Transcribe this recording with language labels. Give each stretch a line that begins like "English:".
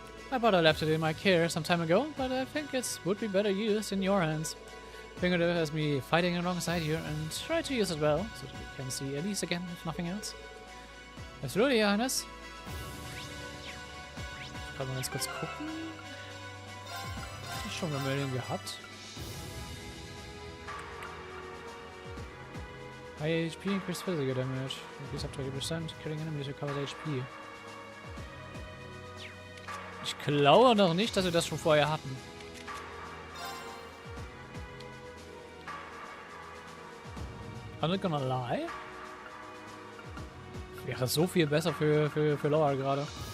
English: My brother left it in my care some time ago, but I think it would be better used in your hands. Think of it as me fighting alongside you, and try to use it well, so that you can see Elise again, if nothing else. Absolutely, Your Highness.
German: Kann man ganz kurz gucken. Hab ich schon Vermilion gehabt?
English: High HP increased physical damage. Increase up to 80%. Killing enemies recovers HP.
German: Ich glaube noch nicht, dass wir das schon vorher hatten.
English: I'm not gonna lie.
German: Wäre so viel besser für Laura gerade.